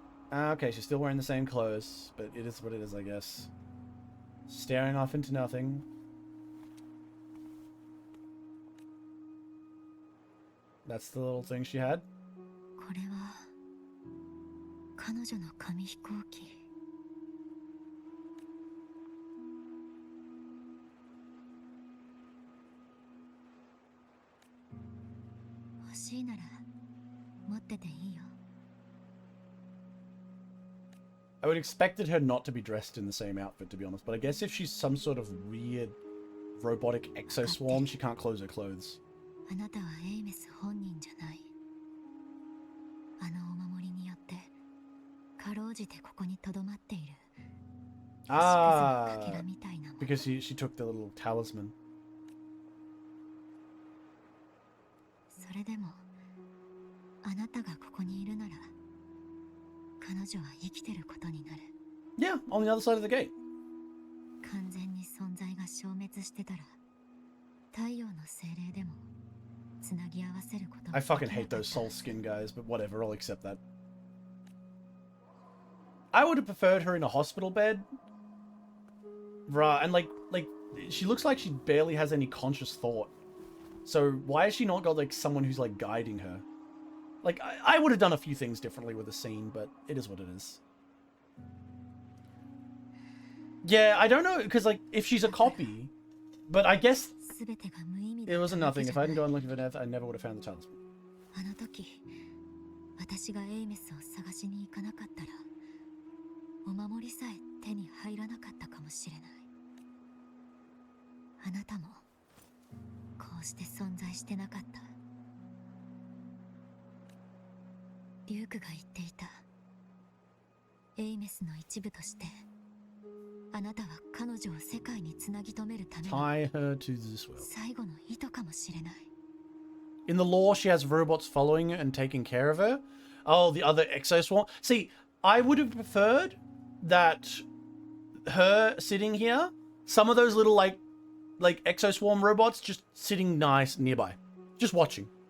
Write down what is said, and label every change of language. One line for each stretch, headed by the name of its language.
English: Okay, she's still wearing the same clothes, but it is what it is, I guess. Staring off into nothing. That's the little thing she had.
Japanese: これは彼女の紙飛行機。欲しいなら持ってていいよ。
English: I would expected her not to be dressed in the same outfit, to be honest. But I guess if she's some sort of weird robotic exoswarm, she can't close her clothes.
Japanese: あなたはエイメス本人じゃない。あのお守りによってかろうじてここに留まっている。 Ah, かけらみたいなもの。
English: because she took the little talisman.
Japanese: それでもあなたがここにいるなら彼女は生きてることになる。
English: Yeah, on the other side of the gate.
Japanese: 完全に存在が消滅してたら太陽の精霊でもつなぎ合わせることが
English: I fucking hate those soul skin guys, but whatever, I'll accept that. I would have preferred her in a hospital bed. Right, and like she looks like she barely has any conscious thought. So why has she not got like someone who's like guiding her? Like I would have done a few things differently with the scene, but it is what it is. Yeah, I don't know, because like if she's a copy, but I guess it wasn't nothing. If I hadn't gone looking for death, I never would have found the talisman.
Japanese: あの時私がエイメスを探しに行かなかったらお守りさえ手に入らなかったかもしれない。あなたもこうして存在してなかった。リュークが言っていた。エイメスの一部としてあなたは彼女を世界につなぎ止めるための
English: Tie her to this world.
Japanese: 最後の意図かもしれない。
English: In the lore, she has robots following her and taking care of her. Oh, the other exoswarm. See, I would have preferred that her sitting here, some of those little like exoswarm robots just sitting nice nearby, just watching.